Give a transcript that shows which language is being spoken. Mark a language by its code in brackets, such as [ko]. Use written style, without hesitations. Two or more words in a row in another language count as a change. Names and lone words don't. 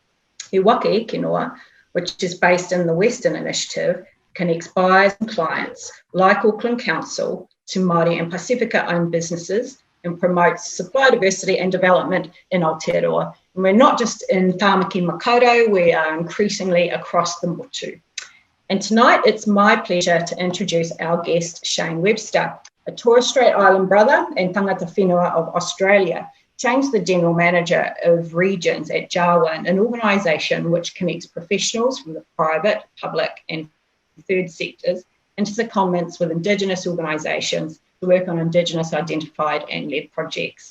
[en] He Waka Eke Noa, which is based in the Western Initiative, connects buyers and clients like Auckland Council to Māori and Pasifika-owned businesses and promotes supply diversity and development in Aotearoa. And we're not just in Tāmaki Makaurau, we are increasingly across the motu. And tonight it's my pleasure to introduce our guest, Shane Webster, a Torres Strait Islander brother and [mi] tangata whenua [en] of Australia. Shane's the General Manager of Regions at Jarwin, an organisation which connects professionals from the private, public and third sectors into secondments with Indigenous organisations to work on Indigenous identified and led projects.